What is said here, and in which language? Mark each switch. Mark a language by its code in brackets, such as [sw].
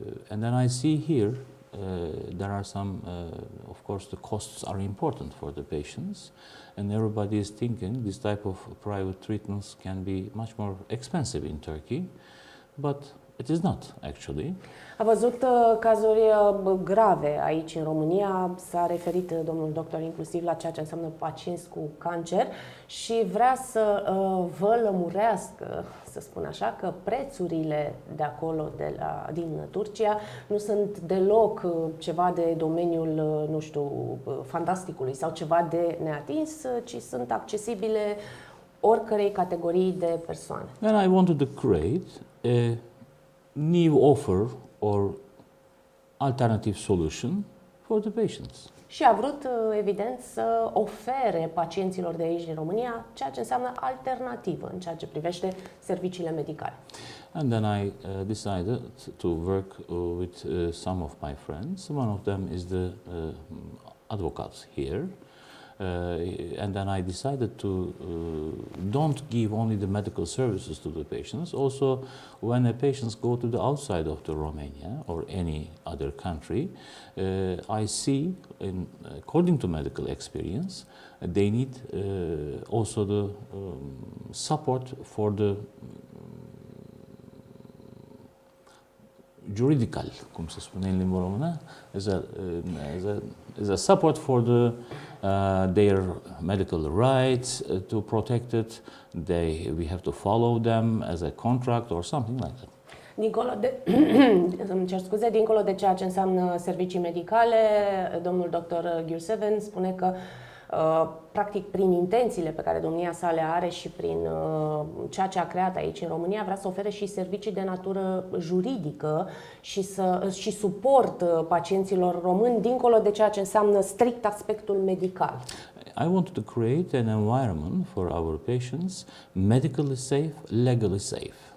[en] And then I see here there are some, of course, the costs are important for the patients, and everybody is thinking this type of private treatments can be much more expensive in Turkey, but it is not actually. [ro] A văzut cazuri grave aici în România, s-a referit domnul doctor inclusiv la ceea ce înseamnă pacienți cu cancer și vrea să vă lămurească, să spun așa, că prețurile de acolo, din Turcia, nu sunt deloc ceva de domeniul, nu știu, fantasticului sau ceva de neatins, ci sunt accesibile oricărei categorii de persoane. [en] And I wanted to create a new offer or alternative solution for the patients. [ro] Și a vrut, evident, să ofere pacienților de aici din România ceea ce înseamnă alternativă în ceea ce privește serviciile medicale. [en] And then I decided to work with some of my friends. One of them is the advocate here. And then I decided to don't give only the medical services to the patients. Also, when the patients go to the outside of the Romania or any other country, I see, according to medical experience, they need also the support for the juridical, [ro] cum se spune în limba română, [en] as a support for their medical rights, to protect it. We have to follow them as a contract or something like that. [ro] Dincolo de, îmi cer scuze, dincolo de ceea ce înseamnă servicii medicale, domnul doctor Gürseven spune că practic prin intențiile pe care domnia sa le are și prin ceea ce a creat aici în România, vrea să ofere și servicii de natură juridică și suport pacienților români dincolo de ceea ce înseamnă strict aspectul medical. [en] I wanted to create an environment for our patients, medically safe, legally safe.